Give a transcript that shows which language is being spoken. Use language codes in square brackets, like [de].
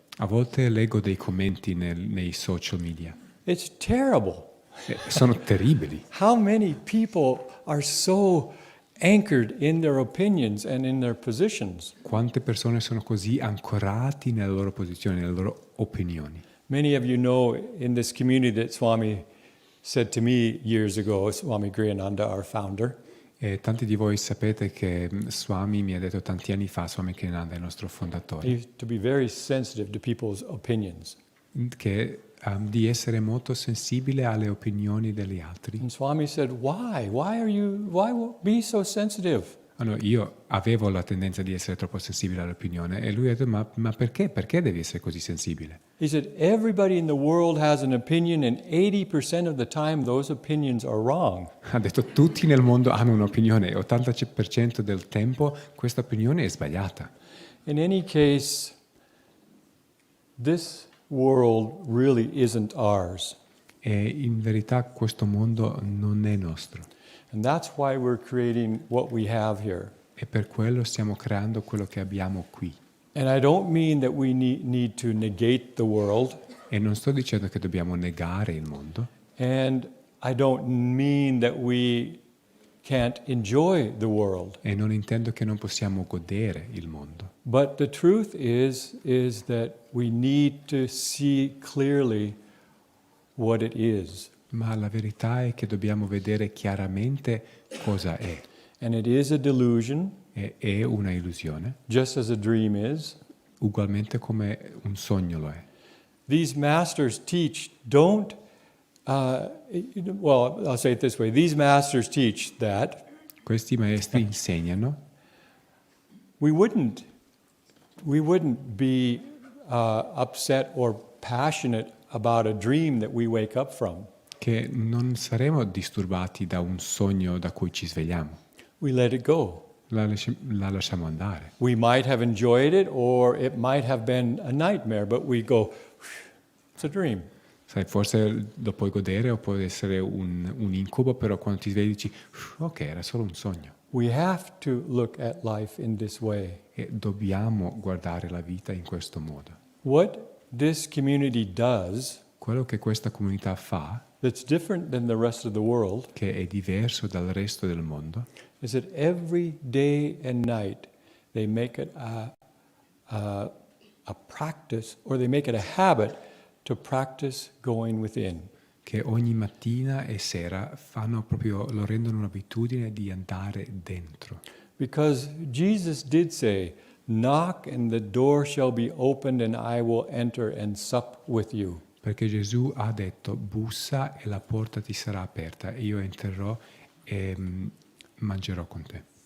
[it] A volte leggo dei commenti nei social media. [en] It's terrible. [it] Sono terribili. [en] How many people are so anchored in their opinions and in their positions? [it] Quante persone sono così ancorati nelle loro posizioni, nelle loro opinioni. [en] Many of you know in this community that Swami said to me years ago, Swami Kriyananda, our founder. [it] E tanti di voi sapete che Swami mi ha detto tanti anni fa, Swami Kriyananda è il nostro fondatore, [en] To be very sensitive to people's opinions. [it] Che di essere molto sensibile alle opinioni degli altri. [en] And Swami said, why? Why be so sensitive? [it] Ah, no, io avevo la tendenza di essere troppo sensibile all'opinione e lui ha detto, ma perché? Perché devi essere così sensibile? [en] He said, everybody in the world has an opinion, and 80% of the time those opinions are wrong. [it] Ha detto, tutti nel mondo hanno un'opinione e 80% del tempo questa opinione è sbagliata. [en] In any case, this world really isn't ours. [it] E in verità questo mondo non è nostro. [en] And that's why we're creating what we have here. [it] E per quello stiamo creando quello che abbiamo qui. [en] And I don't mean that we need to negate the world. [it] E non sto dicendo che dobbiamo negare il mondo. [en] And I don't mean that we can't enjoy the world. [it] E non intendo che non possiamo godere il mondo. [en] But the truth is that we need to see clearly what it is. [it] Ma la verità è che dobbiamo vedere chiaramente cosa è. [en] And it is a delusion, [it] È una illusione, [en] just as a dream is. [it] ugualmente come un sogno lo è. [en] These masters teach, don't, well, I'll say it this way. These masters teach that [it] Questi maestri insegnano [en] we wouldn't be upset or passionate about a dream that we wake up from. [it] che non saremo disturbati da un sogno da cui ci svegliamo. [en] We let it go. [it] La lasciamo andare. [en] We might have enjoyed it, or it might have been a nightmare, but we go, it's a dream. [it] Sai, forse lo puoi godere o può essere un incubo, però quando ti svegli dici, ok, era solo un sogno. [en] We have to look at life in this way. [it] E dobbiamo guardare la vita in questo modo. [en] What this community does, [it] Quello che questa comunità fa, [en] that's different than the rest of the world, [it] che è diverso dal resto del mondo, [en] is that every day and night they make it a practice, or they make it a habit to practice going within. [it] che ogni mattina e sera lo rendono un'abitudine di andare dentro. [en] Because Jesus did say, knock and the door shall be opened and I will enter and sup with you. [it] Perché Gesù ha detto, bussa e la porta ti sarà aperta e io entrerò e mangerò con te.